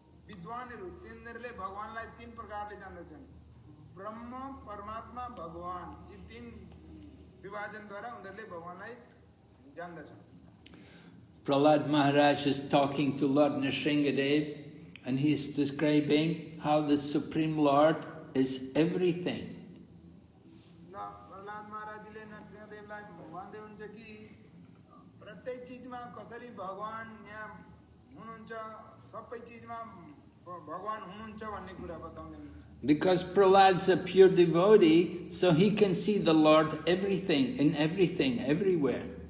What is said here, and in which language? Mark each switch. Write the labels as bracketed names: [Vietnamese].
[Nepali] विद्वानहरू तिनीहरूले भगवानलाई तीन प्रकारले जान्दछन्, ब्रह्म, परमात्मा, भगवान। यी तीन विभाजनद्वारा उनीहरूले भगवानलाई जान्दछन्। [English] Prahlad Maharaj is talking to Lord Nrsingadev and he is describing how the Supreme Lord is everything. [Nepali] Prahlad महाराजले नरसिंहदेवलाई भन्दै हुन्छ कि प्रत्येक चीजमा कसरी भगवान यहाँ हुनुहुन्छ, सबै चीजमा भगवान हुनुहुन्छ भन्ने कुरा बताउँदै हुनुहुन्छ। [English] Because Prahlad's a pure devotee, so he can see the Lord everything, in everything, everywhere.